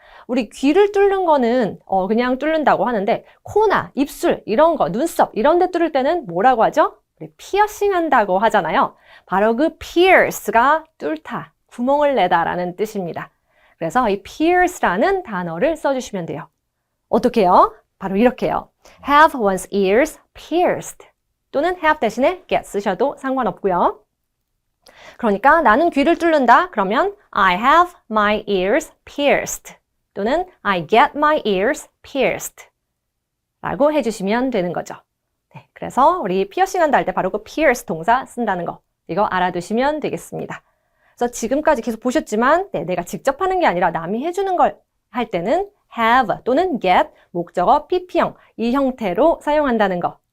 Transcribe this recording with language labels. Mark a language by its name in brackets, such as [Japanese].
[Korean] 우리 귀를 뚫는 거는 그냥 뚫는다고 하는데 코나 입술 이런 거, 눈썹 이런 데 뚫을 때는 뭐라고 하죠? 우리 피어싱 한다고 하잖아요. 바로 그 pierce가 뚫다, 구멍을 내다라는 뜻입니다. 그래서 이 pierce라는 단어를 써주시면 돼요. 어떻게 해요? 바로 이렇게요. [English] have one's ears pierced [Korean] 또는 [English] have [Korean] 대신에 [English] get [Korean] 쓰셔도 상관없고요. 그러니까 나는 귀를 뚫는다. 그러면 [English] I have my ears pierced 또는 I get my ears pierced [Korean] 라고 해주시면 되는 거죠. 네, 그래서 우리 피어싱 한다 할 때 바로 그 pierce 동사 쓴다는 거. 이거 알아두시면 되겠습니다. 그래서 지금까지 계속 보셨지만 네, 내가 직접 하는 게 아니라 남이 해주는 걸 할 때는 have 또는 get, 목적어 pp형 이 형태로 사용한다는 거.